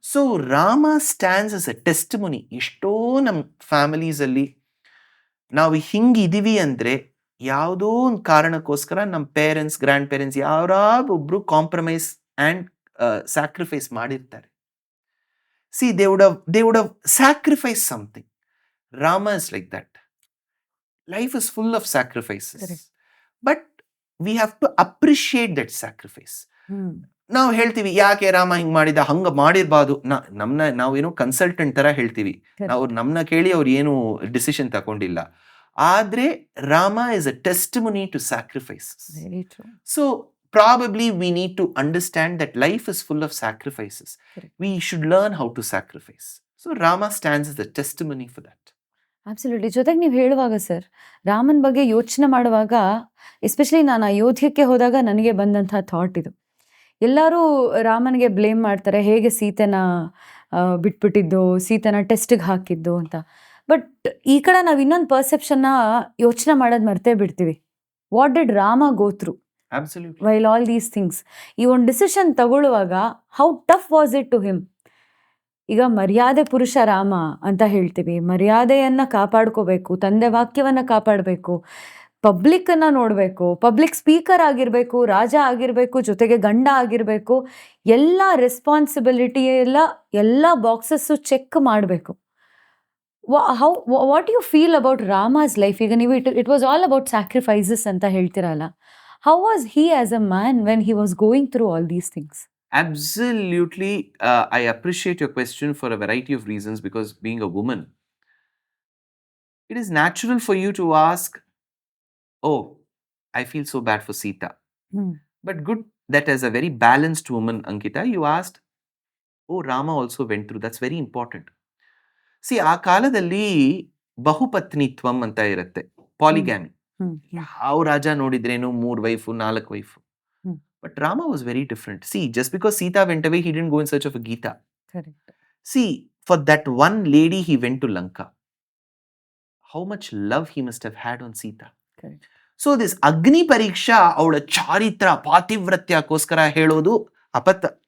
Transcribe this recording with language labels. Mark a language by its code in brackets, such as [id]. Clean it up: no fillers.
[en] So Rama stands as a testimony. [kn] ಎಷ್ಟೋ ನಮ್ಮ families ಅಲ್ಲಿ ನಾವು ಹಿಂಗಿದೀವಿ ಅಂದ್ರೆ ಯಾವುದೋ ಒಂದು ಕಾರಣಕ್ಕೋಸ್ಕರ ನಮ್ಮ parents, grand parents ಯಾರೊಬ್ರು compromise and sacrifice ಮಾಡಿರ್ತಾರೆ. [en] they would have sacrificed something. Rama is like that. Life is full of sacrifices. Correct. But we have to appreciate that sacrifice. [kn] ನಾವು ಹೇಳ್ತೀವಿ ಯಾಕೆ ರಾಮ ಹಿಂಗ್ ಮಾಡಿದ, ಹಂಗ ಮಾಡಿರ್ಬಾರ್ದು. ನಾವೇನೋ ಕನ್ಸಲ್ಟೆಂಟ್ ತರ ಹೇಳ್ತೀವಿ, ನಾವು ನಮ್ನ ಕೇಳಿ ಅವ್ರು ಏನು ಡಿಸಿಷನ್ ತಗೊಂಡಿಲ್ಲ. ಆದ್ರೆ [en] Rama is a testimony to sacrifices. [kn] So [en] probably we need to understand that life is full of sacrifices. Correct. We should learn how to sacrifice. So Rama stands as a testimony for that. Absolutely. [kn] ಜೊತೆಗೆ ನೀವು ಹೇಳುವಾಗ sir, Raman ಬಗ್ಗೆ ಯೋಚನೆ ಮಾಡುವಾಗ, especially ನಾನು ಅಯೋಧ್ಯಕ್ಕೆ ಹೋದಾಗ ನನಗೆ ಬಂದಂಥ ಥಾಟ್ ಇದು. ಎಲ್ಲರೂ ರಾಮನಿಗೆ ಬ್ಲೇಮ್ ಮಾಡ್ತಾರೆ, ಹೇಗೆ ಸೀತೆನ ಬಿಟ್ಬಿಟ್ಟಿದ್ದು, ಸೀತೆನ ಟೆಸ್ಟಿಗೆ ಹಾಕಿದ್ದು ಅಂತ. ಬಟ್ ಈ ಕಡೆ ನಾವು ಇನ್ನೊಂದು ಪರ್ಸೆಪ್ಷನ್ನ ಯೋಚನೆ ಮಾಡೋದು ಮರ್ತೇ ಬಿಡ್ತೀವಿ. [en] What did Rama go through Absolutely. While all these things? [kn] ಈ ಒಂದು ಡಿಸಿಷನ್ ತಗೊಳ್ಳುವಾಗ [en] How tough was it to him? [kn] ಈಗ ಮರ್ಯಾದೆ ಪುರುಷ ರಾಮ ಅಂತ ಹೇಳ್ತೀವಿ, ಮರ್ಯಾದೆಯನ್ನು ಕಾಪಾಡ್ಕೋಬೇಕು, ತಂದೆ ವಾಕ್ಯವನ್ನು ಕಾಪಾಡಬೇಕು, ಪಬ್ಲಿಕ್ಕನ್ನು ನೋಡಬೇಕು, ಪಬ್ಲಿಕ್ ಸ್ಪೀಕರ್ ಆಗಿರಬೇಕು, ರಾಜ ಆಗಿರಬೇಕು, ಜೊತೆಗೆ ಗಂಡ ಆಗಿರಬೇಕು, ಎಲ್ಲ ರೆಸ್ಪಾನ್ಸಿಬಿಲಿಟಿ ಎಲ್ಲ ಬಾಕ್ಸಸ್ಸು ಚೆಕ್ ಮಾಡಬೇಕು. [en] What you feel about Rama's life? [kn] ಈಗ ನೀವು [en] it was all about sacrifices [kn] ಅಂತ ಹೇಳ್ತಿರಲ್ಲ. [en] How was he as a man when he was going through all these things? Absolutely. I appreciate your question for a variety of reasons, because being a woman, it is natural for you to ask, oh, I feel so bad for Sita. But good that as a very balanced woman, Ankita, you asked, oh, Rama also went through. That's very important. [kn] See, ಆ ಕಾಲದಲ್ಲಿ ಬಹುಪತ್ನಿತ್ವಂ ಅಂತ ಇರುತ್ತೆ, ಪಾಲಿಗ್ಯಾಮಿ. ಯಾವ ರಾಜ ನೋಡಿದ್ರೇನು 3 wife 4 wife. [en] But Rama was very different. See, just because Sita went away, he didn't go in search of a Gita. Correct. See, for that one lady, he went to Lanka. How much love he must have had on Sita. Correct. So this [kn] Agni Pariksha, ಅವಳ ಚಾರಿತ್ರ ಪಾತಿವ್ರತ್ಯಕ್ಕೋಸ್ಕರ ಹೇಳೋದು ಅಪಥ.